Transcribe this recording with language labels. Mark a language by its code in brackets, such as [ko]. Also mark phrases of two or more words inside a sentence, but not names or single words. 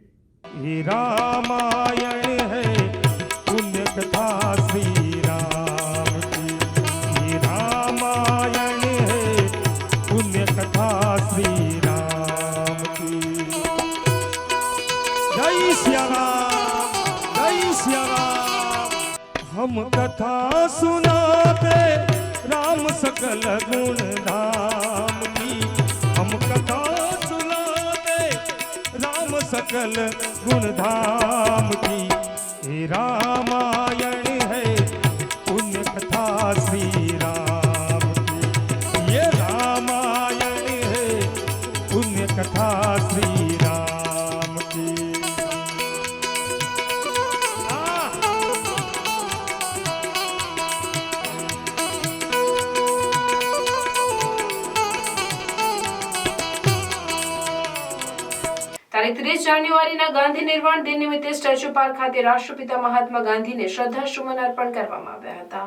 [hi] रामायण है पुण्य कथा श्री राम की. रामायण है पुण्य कथा श्री राम की. जय श्याम जय श्याम. हम कथा सुनाते राम सकल गुण धाम की. हम कथा सुनाते राम सकल गुण धाम की. हे रामायण है पुण्य कथा श्री राम की. ये रामायण है पुण्य कथा श्री राम की. [gu] તારીખ 30 જાન્યુઆરીના ગાંધી નિર્વાણ દિન નિમિત્તે સ્ટેચ્યુ પાર્ક ખાતે રાષ્ટ્રપિતા મહાત્મા ગાંધીને શ્રદ્ધાસુમન અર્પણ કરવામાં આવ્યા હતા.